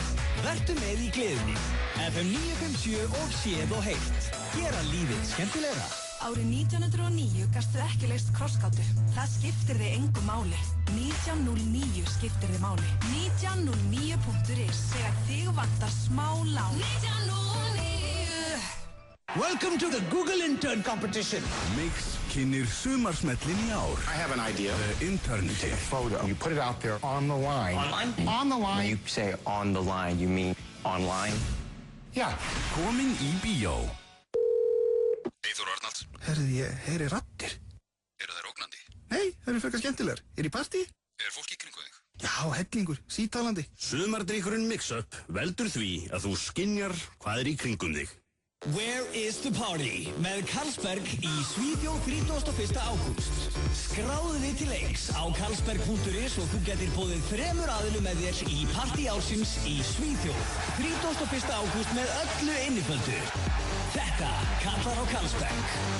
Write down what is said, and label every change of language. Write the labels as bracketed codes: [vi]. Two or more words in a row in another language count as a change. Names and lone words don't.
[is] Vertu með í gleðinni. FM 957 og séð og heyrt. Gera lífið skemmtilegra. Árið 1909 gastu ekki leyst krossgátu. Það skiptir þig engu máli. 1909 skiptir þig máli. 1909.is þegar þig vantar smá lán. 1909. [en] Welcome to the Google Intern Competition. [is] Mix kynnir sumarsmellin í ár. [en] I have an idea. The Intern. Take a photo. You put it out there on the line. Online? On the line. When you say on the line, you mean online? Yeah. [is] Komin í bíó. Eyþór Arnalds. Herði, ég heyri raddir. Eru þær ógnandi? Nei, það eru frekar skemmtilegar. Er í partí? Er fólk í kringu þig? Já, hellingur, sítalandi. Sumardrykkurinn Mix-Up veldur því að þú skynjar hvað er í kringum þig. [en] Where is the party? [is] Með Carlsberg í Svíþjóð 31. ágúst. Skráðu þig til leiks á carlsberg.is og þú getur boðið 3 aðilum með þér í partí ársins í Svíþjóð. 31. ágúst með öllu inniföldu. Þetta kallar á Carlsberg.